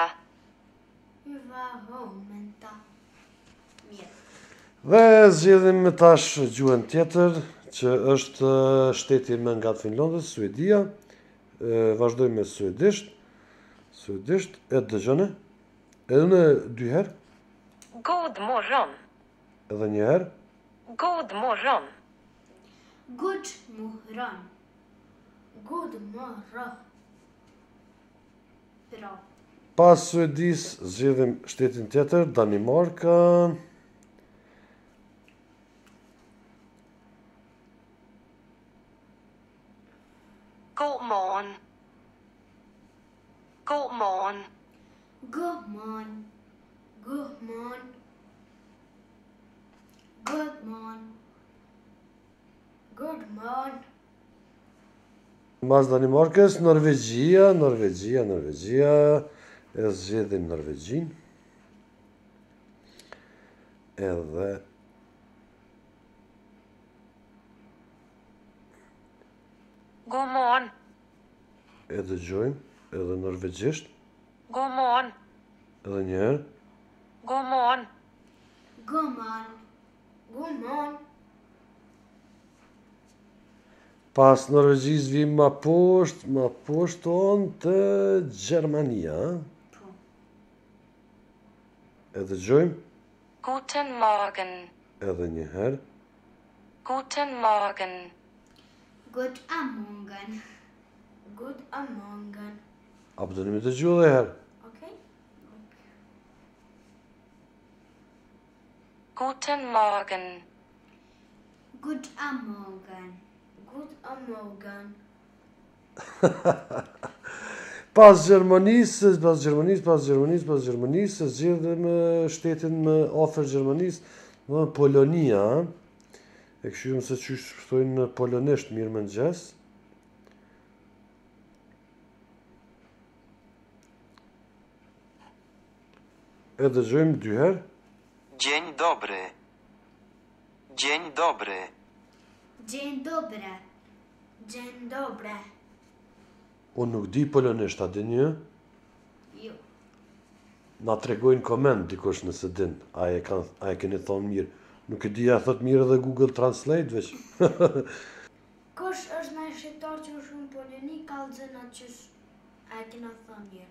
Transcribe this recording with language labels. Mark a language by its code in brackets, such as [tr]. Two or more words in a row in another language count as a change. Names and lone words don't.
[fi] Hyvää huomenta. [sq] Mirë. Dhe zgjedhim tash gjuhën tjetër, që është shteti më nga Finlandës, Suedia. Vazhdojmë me suedisht. Suedisht, e dëgjone. Edhe në 2 herë. [sv] God morgon. [sq] Edhe një herë. [sv] God morgon. Good morgon. Good morgon. Bra. [sq] Pas Suedis, zgjedhim shtetin tjetër, Danimarka. [da] God morgen. God morgen. [en] Good morning. Good morning. Good morning. Good morning. [sq] Mas Danimarkës, Norvegjia. E zgjedhim Norvegjin. Edhe [no] God morgen. [sq] e dëgjojmë edhe norvegjisht. [no] God morgen. [sq] Edhe një herë. [no] God morgen. [en] Good morning. Good morning. [sq] Pas Norvegjis vim ma poshtë tonë të Gjermania. Po. E dëgjojmë [de] Guten Morgen. [sq] edhe një herë. [de] Guten Morgen. [en] Good morning. Good morning. [sq] Apo do me dëgju edhe herë. Okay? [de] Guten Morgen. [en] Good morning. Good morning. [sq] Pas Gjermanisë, zgjedhëm shtetin më afër Gjermanisë, do Polonia. E këshyrim se qysh thojnë në polonisht mirëmëngjes. E dëgjojmë 2 herë. [pl] Dzień dobry. Dzień dobry. Dzień dobry. Dzień dobry. [sq] Unë nuk di polonisht, a dini ju? Jo. Na tregojnë koment dikush nëse din, a e keni thonë mirë. Nuk e di, a thot mirë edhe Google Translate veç. Kush është në shqiptar që është në Poloni, kallëzën atë qysh a e kena thënë mirë.